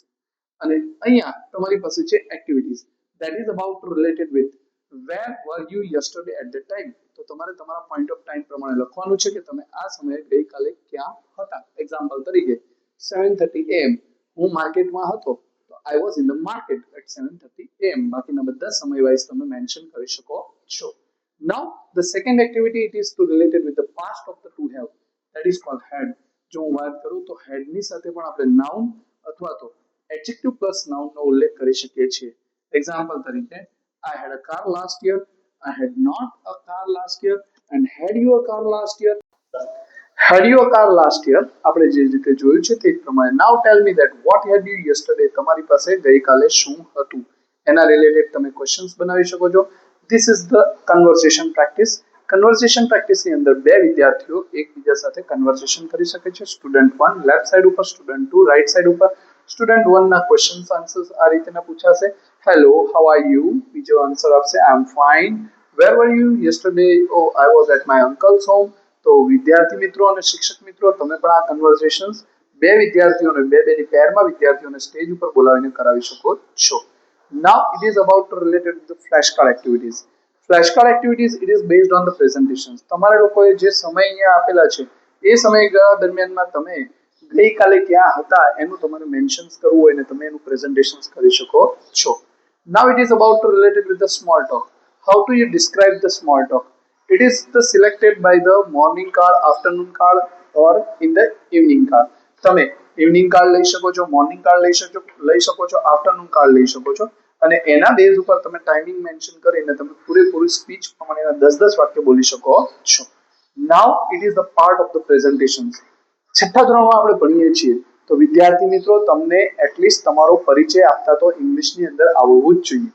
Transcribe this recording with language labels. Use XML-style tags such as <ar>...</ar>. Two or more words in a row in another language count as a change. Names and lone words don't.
<gu>અને અહીંયા તમારી પાસે છે</gu> <en>activities that is about related with where were you yesterday at the time.</en> <gu>તો તમારે તમારા</gu> <en>point of time</en> <gu>પ્રમાણે લખવાનું છે કે તમે આ સમયે ગઈકાલે ક્યાં હતા. એક્ઝામ્પલ તરીકે 7:30 AM હું માર્કેટમાં હતો તો</gu> <en>I was in the market at 7:30 AM.</en> <gu>બાકીના બધા સમય વાઇઝ તમે મેન્શન કરી શકો છો.</gu> <en>Now the second activity it is to related with the past of the to have, that is called had.</en> <gu>જો હું વાત કરું તો head ની સાથે પણ આપણે noun અથવા તો</gu> <en>adjective plus noun</en> <gu>નો ઉલ્લેખ કરી શકીએ છીએ. એક્ઝામ્પલ તરીકે</gu> <en>I had a car last year, I had not a car last year and had you a car last year. Had you a car last year</en> <gu>આપણે જે રીતે જોયું છે તે પ્રમાણે</gu> <en>now tell me that what had you yesterday.</en> <gu>તમારી પાસે ગઈકાલે શું હતું એના રિલેટેડ તમે ક્વેશ્ચન્સ બનાવી શકો છો.</gu> <en>This is the conversation practice. conversation practiceની</en> <gu>અંદર બે વિદ્યાર્થીઓ એકબીજા સાથે કન્વર્સેશન કરી શકે છે. સ્ટુડન્ટ 1</gu> <en>left side</en> <gu>ઉપર, સ્ટુડન્ટ 2</gu> <en>right side</en> <gu>ઉપર. સ્ટુડન્ટ 1 ના</gu> <en>questions answers</en> <gu>આ રીતેના પૂછાશે.</gu> <en>Hello, how are you?</en> <gu>બીજો આન્સર આપશે</gu> <en>I am fine. Where were you yesterday? Oh I was at my uncle's home.</en> <gu>તો વિદ્યાર્થી મિત્રો અને શિક્ષક મિત્રો તમે પણ આ કન્વર્સેશન્સ બે વિદ્યાર્થીઓને બેની પેરમાં વિદ્યાર્થીઓને સ્ટેજ ઉપર બોલાવીને કરાવી શકો છો.</gu> <en>Now it is about related to the flashcard activities. Flashcard activities it is based on the presentations.</en> <gu>તમારે લોકોએ જે સમય અહીંયા આપેલા છે એ સમયગાળા દરમિયાનમાં તમે ગઈકાલે ક્યાં હતા એનું તમારે મેન્શન્સ કરવું હોય ને તમે એનું પ્રેઝન્ટેશન્સ કરી શકો છો.</gu> <en>Now it is about related with the small talk. How do you describe the small talk? It is the selected by the morning card, afternoon card or in the evening card.</en> <gu>તમે</gu> <en>evening card</en> <gu>લઈ શકો છો,</gu> <en>morning card</en> <gu>લઈ શકો છો,</gu> <en>afternoon card</en> <gu>લઈ શકો છો અને એના બેઝ ઉપર તમે</gu> <en>timing mention</en> <gu>કરીને તમે પૂરેપૂરી સ્પીચ પ્રમાણેના 10-10 વાક્ય બોલી શકો છો.</gu> <en>Now it is the part of the presentations.</en> <gu>છઠ્ઠા ધોરણમાં આપણે ભણીએ છીએ તો વિદ્યાર્થી મિત્રો તમને એટલીસ્ટ તમારો પરિચય આપતા તો ઇંગ્લિશની અંદર આવડવું જ જોઈએ.</gu>